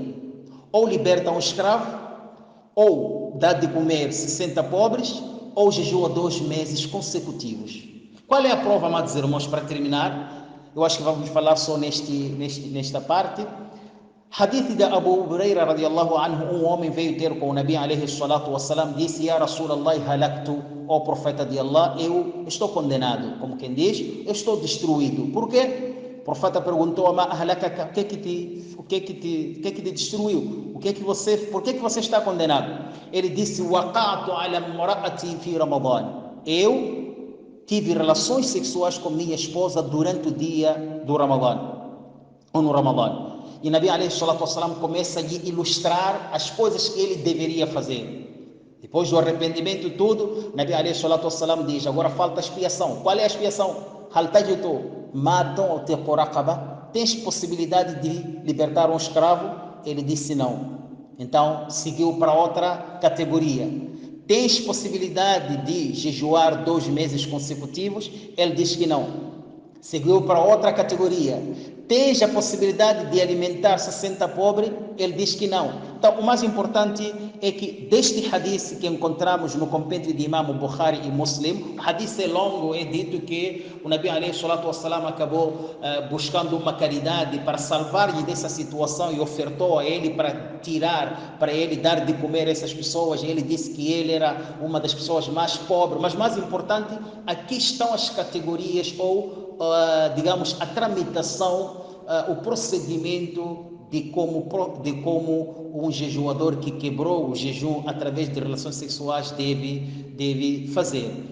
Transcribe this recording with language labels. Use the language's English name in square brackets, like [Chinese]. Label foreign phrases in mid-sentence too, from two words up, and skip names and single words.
[Portuguese] Ou liberta um escravo, ou dá de comer 60 pobres, ou jejua 2 meses consecutivos. Qual é a prova, amados irmãos, para terminar? Eu acho que vamos falar só nesta parte. Hadith de Abu Huraira [Arabic] رضي الله عنه, [Portuguese] um homem veio ter com o Nabi [Arabic] عليه الصلاة والسلام, [Portuguese] disse: [Arabic] يا رسول الله هلكت, [Portuguese] ó profeta de Allah, eu estou condenado. Como quem diz, eu estou destruído. Por quê? O profeta perguntou: [Arabic] ما أهلكك, [Portuguese] o que que te destruiu? Por que você está condenado? Ele disse: [Arabic] وقعت على امرأتي في رمضان. [Portuguese] Eu tive relações sexuais com minha esposa durante o dia do Ramadã, ou no Ramadã. E Nabi [Arabic] عليه الصلاة والسلام [Portuguese] começa a ilustrar as coisas que ele deveria fazer. Depois do arrependimento tudo, Nabi [Arabic] عليه الصلاة والسلام [Portuguese] diz: agora falta a expiação. Qual é a expiação? [Arabic] هل تجد مطعم ou teporaqaba? [Portuguese] Tens possibilidade de libertar um escravo? Ele disse não. Então seguiu para outra categoria. Tens possibilidade de jejuar 2 meses consecutivos? Ele diz que não. Seguiu para outra categoria. Tens a possibilidade de alimentar 60 pobres? Ele diz que não. Então, o mais importante é que deste hadith que encontramos no compêndio de Imam Bukhari e Muslim, o hadith é longo, é dito que o Nabi [Arabic] عليه الصلاة والسلام [Portuguese] acabou buscando uma caridade para salvar-lhe dessa situação e ofertou a ele para ele dar de comer a essas pessoas. Ele disse que ele era uma das pessoas mais pobres, mas mais importante, aqui estão as categorias ou digamos, a tramitação, o procedimento de como um jejuador que quebrou o jejum através de relações sexuais deve fazer.